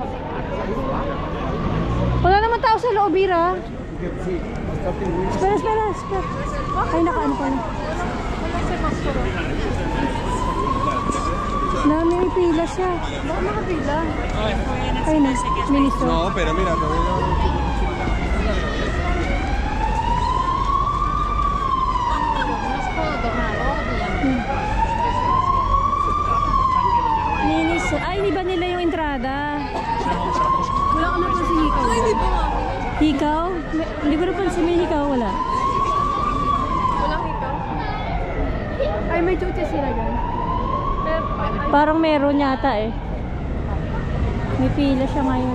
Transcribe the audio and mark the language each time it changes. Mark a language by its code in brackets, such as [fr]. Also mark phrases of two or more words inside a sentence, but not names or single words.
[tl] Wala naman tao sa loob, Ira. Espera. Ay, nakaano pa na. Dami, may pila siya. Baka makapila. Ay na, ministro. [es] No, pero mira, Ministro. [tl] Ay, hindi ba nila yung entrada? Wala ka na pa si Hikaw. Ay, hindi pa nga. Hikaw? Hindi ko napansin may hikaw, wala. Walang Hikaw. Ay, may chuche sila dyan. Parang meron yata eh. May pila siya ngayon.